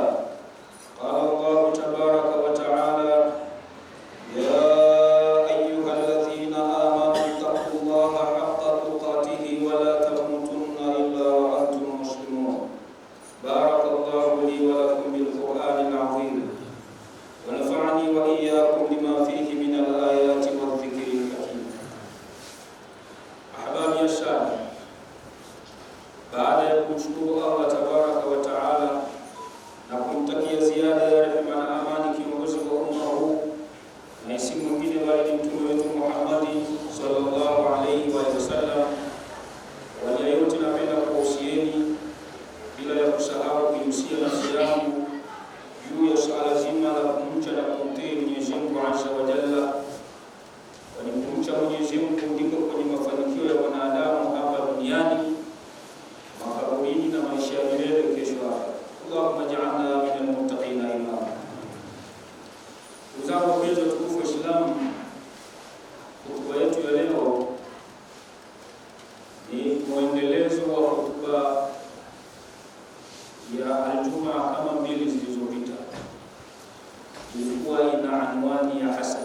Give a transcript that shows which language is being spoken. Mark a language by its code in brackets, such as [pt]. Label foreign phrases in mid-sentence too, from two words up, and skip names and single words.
[ar] قال الله تبارك وتعالى: يا أيها الذين آمنوا اتقوا الله حق تقاته ولا تموتن إلا وأنتم مسلمون. بارك الله لي ولكم بالقرآن العظيم، ونفعني وإياكم بما فيه من الآيات والذكر الحكيم. أحبابي السادة، [sw] baada ya kumshukuru Allah [ar] تبارك وتعالى [sw] na kumtakia ziada ya rehema na amani kiongozi wa umma huu, na si mwingine bali mtume wetu Muhammad [ar] صلى الله عليه وسلم, [sw] wale yote napenda kuhusieni bila ya kusahau kuhusia nafsi yangu juu ya swala zima la kumcha na kumtii Mwenyezi Mungu [ar] عز وجل, [sw] kwani kumcha Mwenyezi Mungu ndiko kwenye mafanikio ya wanadamu hapa duniani, makaburini na maisha ya milele kesho yake. [ar] اللهم اجعلنا من المتقين إماما. [sw] Uzao wetu tukufu Islam, hotuba yetu ya leo ni muendelezo wa hotuba ya Aljumaa kama mbili zilizopita. Ilikuwa ina anwani ya hasad.